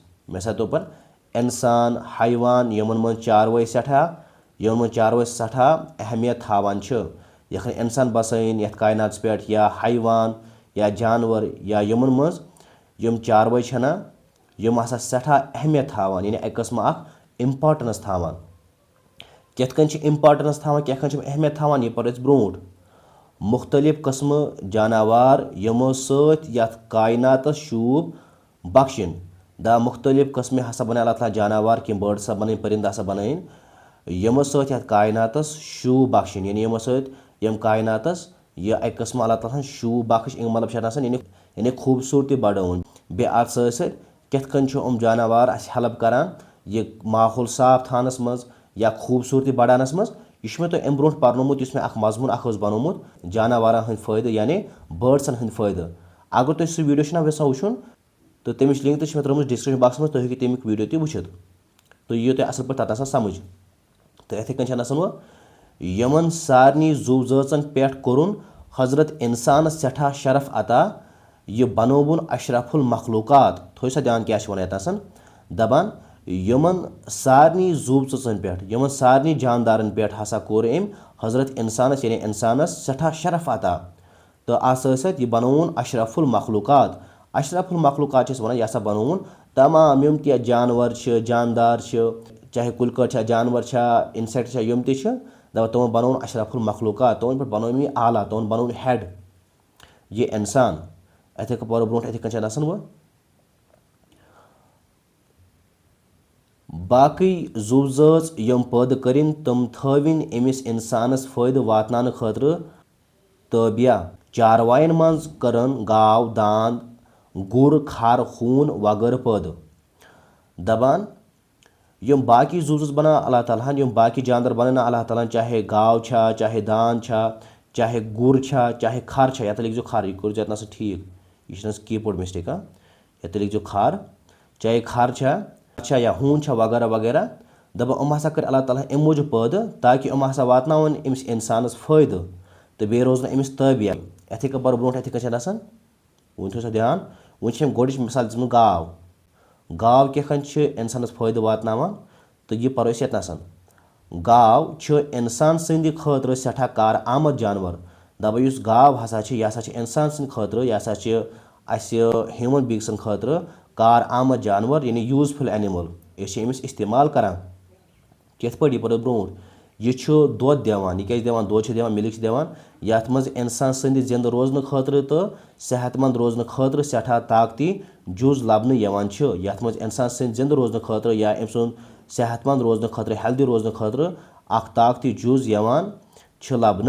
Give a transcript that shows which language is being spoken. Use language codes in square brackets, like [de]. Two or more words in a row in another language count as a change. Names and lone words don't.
[ks] मिसा तौर इंसान हैवान यमन मज चारवाई सठा अहमियत थावान यखन इंसान बसान ये कायनात पे या हैवान या जानवर या यमन मज यम चारवाई छना यम हसा सठा अहमियत थावान, यानी एक कस्म इम्पार्टेंस थावान। कितकन इम्पार्टेंस थावान कितकन अहमियत थावान ये पर ब्रो। मुख्तलिफ कस्म जानवर यमो सत कायनात शूब बख्शिन। दा मुख्तलिफ कस्म हसा बना अल्लाह ताला जानवर कि बर्ड सा बन परिंद हसा बन यमो सत कायनात शूब बख्शिन, यानी यमो सत यम कायनात यह एक कस्म अल्लाह ताला शूब बख्श मतलब यानी खूबसूरती बढ़ावन। बे अत कितकन जानवर हेल्प करान ये माहौल साफ थानस मज या खूबसूरती बढ़ानस मज। यह मे तुम ब्रो पर्नोमुत मे मजमून बनोमुत जानवर हंद फ़ायदे यानी बर्ड्सन हंद फ़ायदे। अगर तुम सह वीडियो यसा वो तो तमिच लिंक तो त्रुम [en] description box [ks] में, तुम हेकि तमिक वीडियो तह वुचित। तो यी तुम असल पे तत समझ। तो इथे कन वो यमन सारनी जुव ज़ाचन पे कोरुन हजरत इंसान सठा शरफ अता, यह बनोवन अशरफुल मखलूक़ात। थो सा ध्यान क्या वन दपान यमन सारनी जुव ज़ाचन पे यमन सारनी जानदारन पे हसा कोर अम हजरत इंसानस यानी इंसानस सठा शरफ अता। तो अत यह बनोवन अशरफुल मखलूक़ात। अशरफुल मखलूक़ात वन यह हसा बनोवन तमाम यम त जानवर जानदार चाहे कुलकर जानवर इंसेक्ट यम तम तमन बनोवन अशरफुल मखलूक़ात, तमन पे बनोवन यह आला, तमन बनोवन हेड ये इंसान। अथे पर ब्रो अथे कन वो बाकी जुव ज़ाच यम पैदा करिन तम थविन अमिस इंसानस फ़ायदे वातनाने खतर तबिया। चारवायन मज करन गाव दांद गुर खर खून वगैरह पैदा। दपान यम बाकी जुव ज़ाच बना अल्लाह ताला, यम बाकी जानवर बना अल्लाह ताला, चाहे गाव चाहे दांद चाहे गुर चाहे खर यत लिखो खर, यह कर ये ठीक, यह [en] keyboard mistake. [ks] यत लिखो खर, चाहे खर या हून वगैरह वगैरह। दपा हसा कर अल्लाह ताला अम मूजूब पैदा ताकि हसा वातनावन अमिस इंसानस फ़ायदे तो बे रोजन अमिस तबिया। इथे पर ब्रो अथे कन वन थो सा ध्यान, वन गोड मिसाल दिन गाव। गाव कितकन इंसानस फ़ायदे वातनावान तो यह पो यतन। गाव इंसान सद खतर सठा कार आमद जानवर। दपा इस गाव हसा यह इंसान सद खतर यह ह्यूमन बींग्सन खतर कार आमद जानवर, यानी [en] useful animal. [ks] अमिस इस्तेमाल करान कित पे यह पो ब्रो यह दोध दिवान। यह क्या दोध दिवान, मिल्क दिवान, यथ मज इंसान सद जिंद रोजन खतर तो सेहतमंद रोजन खतर सठा ताकती जुज लबन यवान। यथ मज इंसान सद जिंद रोजन खतर या अम सुन सेहतमंद रोजन खतर हेल्दी रोजन खतर अख ताकती जुज यवान लबन।